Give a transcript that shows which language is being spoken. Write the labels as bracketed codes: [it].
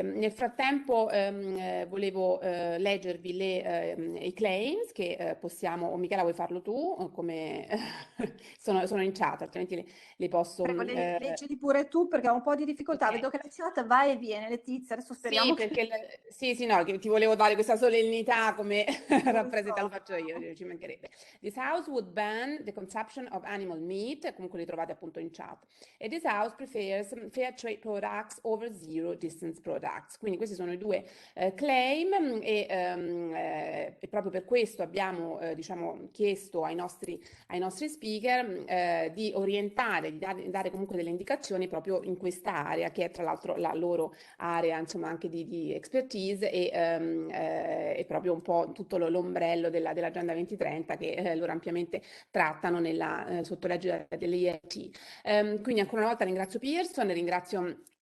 [it] Nel frattempo volevo leggervi i claims che possiamo, o Michela vuoi farlo tu, come sono in chat, altrimenti li posso... Prego, leggili pure tu, perché ho un po' di difficoltà. Okay. Vedo che la chat va e viene, Letizia, adesso speriamo Sì, perché sì, no, che ti volevo dare questa solennità come rappresenta, lo faccio io, ci mancherebbe. [en] This house would ban the consumption of animal meat, [it] comunque li trovate appunto in chat. [en] E this house prefers fair trade products over zero distance products. [it] Quindi questi sono i due claim, e proprio per questo abbiamo diciamo chiesto ai nostri speaker di orientare, di dare comunque delle indicazioni proprio in questa area, che è tra l'altro la loro area, insomma, anche di expertise, e proprio un po' tutto l'ombrello dell'Agenda 2030, che loro ampiamente trattano sotto l'egida dell'IET. Quindi ancora una volta ringrazio Pearson, ringrazio